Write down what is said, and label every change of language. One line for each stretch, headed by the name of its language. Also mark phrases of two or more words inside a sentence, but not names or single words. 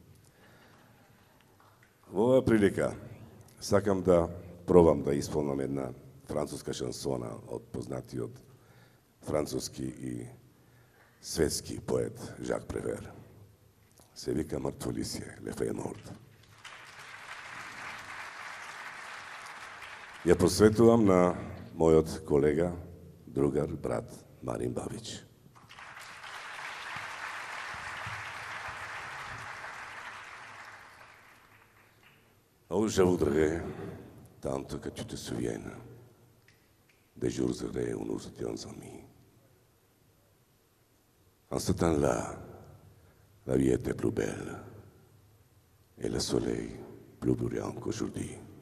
Macedonian: Во оваа прилика сакам да пробам да исполнам една француска шансона од познатиот француски и светски поет Жак Превер. Се вика Мртво лисје, Le Feuille Morte. Ја посветувам на мојот колега, другар, брат Марин Бабич.
French: Oh, je voudrais, tant que tu te souviennes, des jours heureux où nous étions amis. En ce temps-là, la vie était plus belle et le soleil plus brillant qu'aujourd'hui.